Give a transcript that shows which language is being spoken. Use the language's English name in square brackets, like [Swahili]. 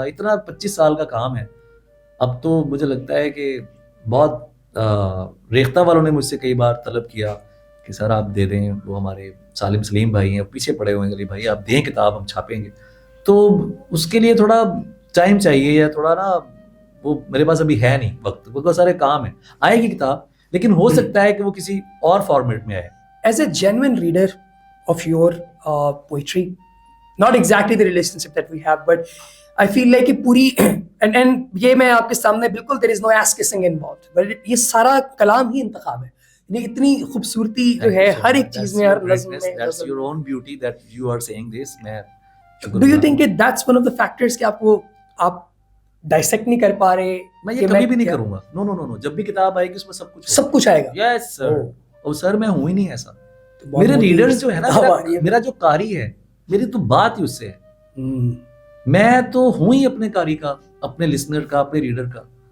[Urdu] اتنا 25 سال کا کام ہے. اب تو مجھے لگتا ہے کہ بہت ریختہ والوں نے مجھ سے کئی بار طلب کیا کہ سر آپ دے دیں, وہ ہمارے سالم سلیم بھائی ہیں, پیچھے پڑے ہوئے ہیں, بھائی آپ دیں کتاب, ہم چھاپیں گے. تو اس کے لیے تھوڑا ٹائم چاہیے, یا تھوڑا نا وہ میرے پاس ابھی ہے نہیں وقت, بہت سارے کام ہیں. آئے گی کتاب, لیکن ہو سکتا ہے کہ وہ کسی اور فارمیٹ میں آئے. [English] as a genuine reader of your poetry, not exactly the relationship that we have, but I feel like [Urdu] کہ پوری and یہ میں آپ کے سامنے بالکل [English] there is no ass kissing involved, but [Urdu] یہ سارا کلام ہی انتخاب ہے. یعنی اتنی خوبصورتی جو ہے ہر ایک چیز میں, ہر نظم میں. [English] That's your own beauty that you are saying this. [Urdu] میں [English] Do you think that that's one of the factors [Urdu] کہ آپ ڈائسیکٹ نہیں کر پا رہے؟ میں یہ کبھی بھی نہیں کروں گا. نو جب بھی کتاب آئے گی اس میں سب کچھ آئے گا. [English] Yes sir. [Urdu] اور سر میں ہوں ہی نہیں ایسا. میرے ریڈرز جو ہے نا, میرا جو قاری ہے, میری تو بات ہی اس سے ہے. میں تو ہوں ہی اپنے قاری کا, اپنے لسنر کا, اپنے ریڈر کا.